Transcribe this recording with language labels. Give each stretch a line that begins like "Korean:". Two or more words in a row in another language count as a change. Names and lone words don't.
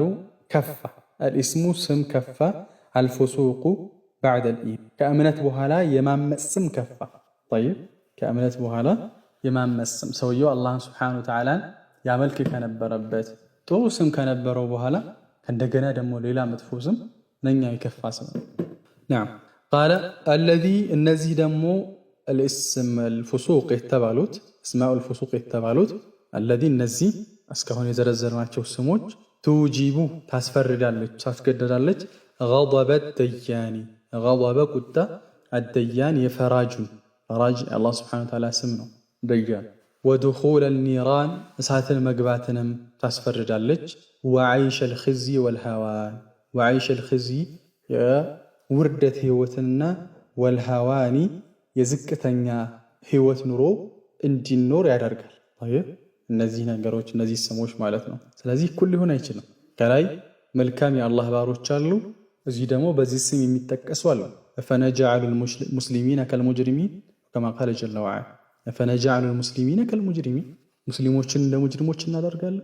Amharic: ከፋ። አልኢስሙ ስም ከፋ።
Arabic: الفسوق بعد الإيمان
Amharic: ከእምነት በኋላ የማመፅ ስም ከፋ። ጠይብ ከእምነት በኋላ የማመፅ ስም ሰውየው አላህን
Arabic: سبحانه وتعالى
Amharic: ያመልክ ከነበረበት ጥሩ ስም ከነበረው በኋላ እንደገና ደግሞ ሌላ መጥፎ ስም ነኛ የከፋ ስም ነው።
Arabic: نعم قال الذي
Amharic: እነዚህ ደግሞ
Arabic: الاسم الفسوق
Amharic: የተባሉት
Arabic: اسماء الفسوق
Amharic: የተባሉት الذي እነዚህ እስካሁን የዘረዘርናቸው ስሞች توجب ታስፈርዳለች ታስገድዳለች
Arabic: غضب الديان غضب
Amharic: ቁጣ الديان የፈራጁን ፈራጅ አላህ
Arabic: سبحانه وتعالى
Amharic: ስም ነው ደያን
Arabic: ودخول النيران
Amharic: እሳትን መግባትንም ታስፈርዳለች
Arabic: وعيش الخزي والهوان وعيش الخزي
Amharic: የውርደት ህይወትና والهوان የዝቅተኛ ህይወት ኑሮ እንዲኖር ያደርጋል። እነዚህ ነገሮች እነዚህ ስሞች ማለት ነው። ስለዚህ እኩል ሊሆን አይችልም። ከላይ መልካም የአላህ ባሮች አሉ፣ እዚህ ደግሞ በዚህ ስም የሚጠቀሱ አሉ።
Arabic: أفنجعل المسلمين كالمجرمين كما قال جل وعلا أفنجعل المسلمين كالمجرمين
Amharic: ሙስሊሞችን እንደ ሙጅሪሞች እናደርጋለን?